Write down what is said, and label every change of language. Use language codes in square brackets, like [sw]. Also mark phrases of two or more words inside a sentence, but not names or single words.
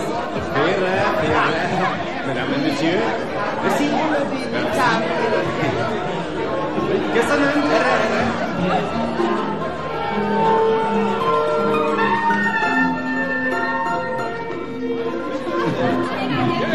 [hu] Félre. [fr] Mesdames et messieurs. Merci. [hu] Köszönöm. Jó.